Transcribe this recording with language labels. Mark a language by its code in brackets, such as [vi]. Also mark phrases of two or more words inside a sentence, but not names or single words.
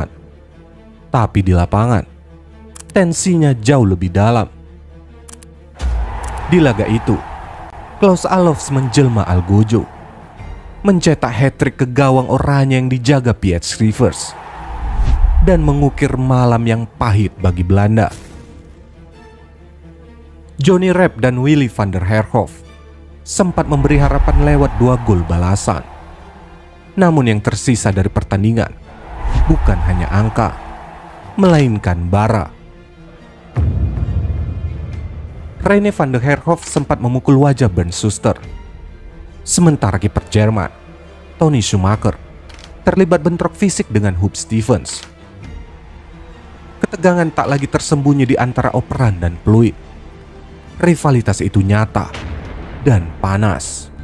[id] Tapi di lapangan, tensinya jauh lebih dalam. Di laga itu, Klaus Allofs menjelma Algojo, mencetak hat-trick ke gawang oranye yang dijaga Piet Rivers, dan mengukir malam yang pahit bagi Belanda. Johnny Rep dan Willy van der Herhof sempat memberi harapan lewat 2 gol balasan. Namun yang tersisa dari pertandingan bukan hanya angka, melainkan bara. Rene van der Herhof sempat memukul wajah Bernd Schuster. Sementara kiper Jerman, Toni Schumacher, terlibat bentrok fisik dengan Huub Stevens. Ketegangan tak lagi tersembunyi di antara operan dan peluit. Rivalitas itu nyata dan panas.